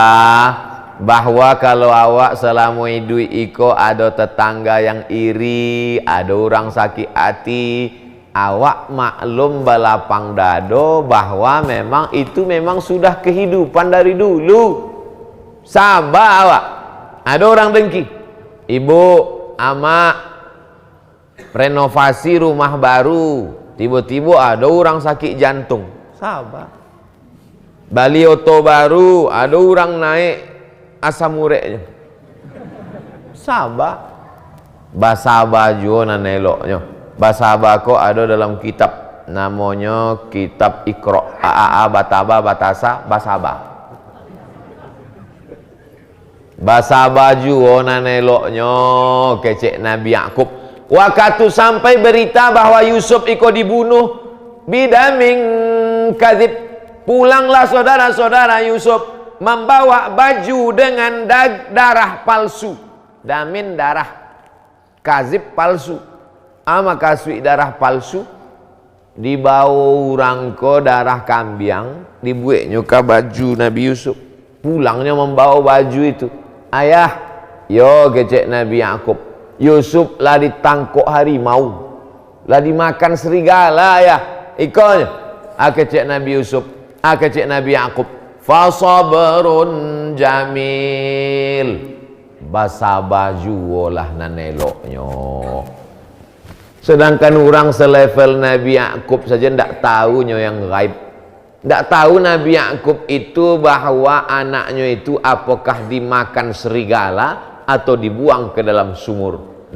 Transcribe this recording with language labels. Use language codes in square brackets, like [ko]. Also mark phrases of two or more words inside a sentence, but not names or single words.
[id] Bahwa kalau awak selama hidup iko ada tetangga yang iri, ada orang sakit hati, [min] awak maklum balapang dado [id] bahwa memang itu memang sudah kehidupan dari dulu. [min] Sabar awak. [id] Ada orang dengki, ibu, ama renovasi rumah baru, tiba-tiba ada orang sakit jantung. Sabar. [min] Bali oto baru, ada orang naik asam ureknya. [id] Sabar. [min] Basaba juga nan eloknya. Basaba kok ada dalam kitab namanya kitab Iqra, Bataba, Batasa, Basaba. Basaba juga nan eloknya kecek Nabi Yakub. [id] Waktu sampai berita bahwa Yusuf iko dibunuh [ar] بدم كذب, [id] pulanglah saudara-saudara Yusuf membawa baju dengan darah palsu. Damin darah kazib palsu. Ama kasui darah palsu. [min] Dibawa orang ko darah kambiang, dibuatnya ke baju Nabi Yusuf. [id] Pulangnya membawa baju itu. Ayah, yo kecek Nabi Yakub. [min] Yusuf lah ditangkuk harimau, lah dimakan serigala ya. Ikonnya, kecek Nabi Yusuf, kecek Nabi Yakub. [ar] فصبر جميل. [min] Basa baju olah naneloknya. [id] Sedangkan orang selevel Nabi Yakub saja tidak tahunya yang gaib. Tidak tahu Nabi Yakub itu bahwa anaknya itu apakah dimakan serigala atau dibuang ke dalam sumur.